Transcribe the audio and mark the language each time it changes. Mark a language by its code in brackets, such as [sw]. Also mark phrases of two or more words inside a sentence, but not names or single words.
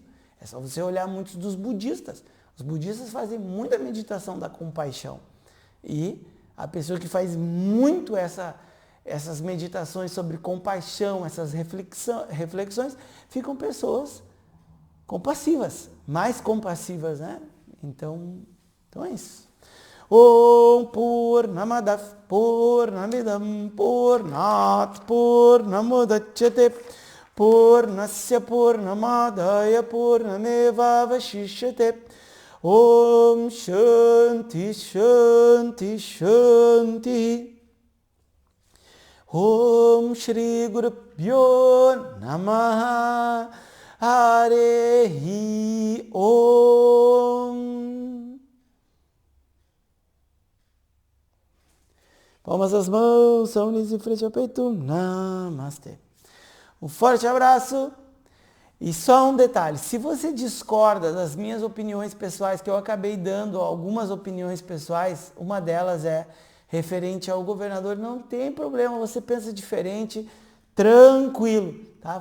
[pt] É só você olhar muitos dos budistas. Os budistas fazem muita meditação da compaixão. E a pessoa que faz muito essas meditações sobre compaixão, essas reflexões, ficam pessoas compassivas, mais compassivas, né? Então é isso. [sa] ॐ पूर्णमदः पूर्णमिदं पूर्णात् पूर्णमुदच्यते पूर्णस्य पूर्णमादाय पूर्णमेव अवशिष्यते. ॐ शान्तिः शान्तिः शान्तिः. ॐ श्री गुरु भ्यो नमः हरे ॐ. [pt] Palmas das mãos, são unidas em frente ao peito. Namastê. Um forte abraço. E só um detalhe, se você discorda das minhas opiniões pessoais, que eu acabei dando algumas opiniões pessoais, uma delas é referente ao governador, não tem problema, você pensa diferente, tranquilo, tá?